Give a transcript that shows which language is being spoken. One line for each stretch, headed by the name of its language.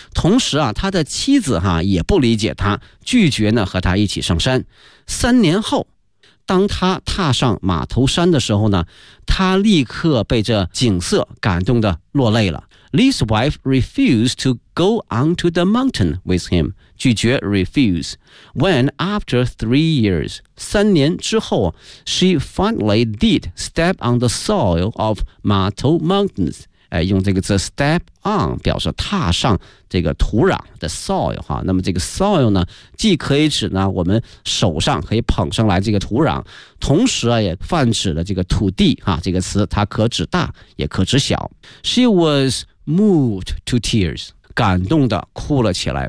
Chinese: 同时啊，他的妻子哈、也不理解他，拒绝呢和他一起上山。三年后，当他踏上马头山的时候呢，他立刻被这景色感动得落泪了。
English: Lee's wife refused to go onto the mountain with him， 拒绝 refuse。 When after 3 years，
Chinese: 三年之后
English: ，she finally did step on the soil of Mato Mountains。
Chinese: 用这个词
English: step on
Chinese: 表示踏上这个土壤的 soil 哈，那么这个 soil 呢，既可以指呢我们手上可以捧上来这个土壤，同时啊也泛指了这个土地哈，这个词它可指大也可指小。
English: She was moved to tears，
Chinese: 感动的哭了起来。